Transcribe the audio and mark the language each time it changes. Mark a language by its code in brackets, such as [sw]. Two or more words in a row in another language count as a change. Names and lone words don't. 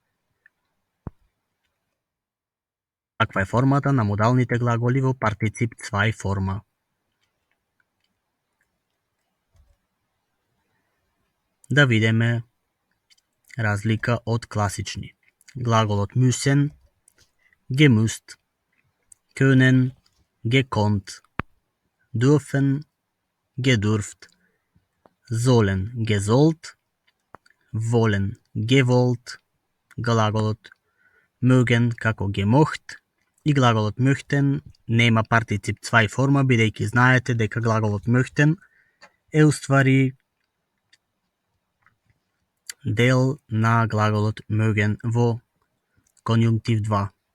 [mk] Каква е формата на модалните глаголи во партицип 2 форма? Да видиме разлика од класични. [de] Глаголот müssen, gemusst, können, gekonnt, dürfen, gedurft, sollen, gesollt, wollen, gewollt, [mk] глаголот mögen како gemocht и глаголот möchten нема партицип 2 форма, бидејќи знаете дека глаголот möchten е уствари дел на глаголот mögen во конјунктив 2.